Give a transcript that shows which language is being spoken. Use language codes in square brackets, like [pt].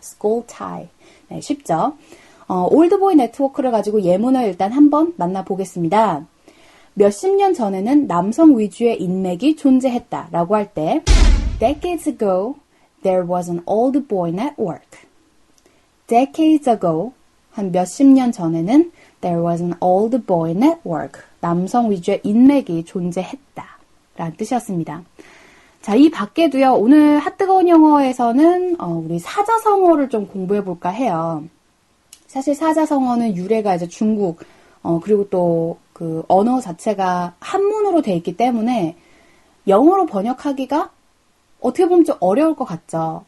[en] school tie. [ko] 네, 쉽죠? 올드보이 네트워크를 가지고 예문을 일단 한번 만나보겠습니다. 몇십 년 전에는 남성 위주의 인맥이 존재했다라고 할 때 [en] Decades ago, there was an old boy network. Decades ago, [ko] 한 몇십 년 전에는 [en] there was an old boy network. [ko] 남성 위주의 인맥이 존재했다 라는 뜻이었습니다. 자, 이 밖에도요, 오늘 핫뜨거운 영어에서는 우리 사자성어를 좀 공부해 볼까 해요. 사실 사자성어는 유래가 이제 중국, 그리고 또 그 언어 자체가 한문으로 돼 있기 때문에 영어로 번역하기가 어떻게 보면 좀 어려울 것 같죠.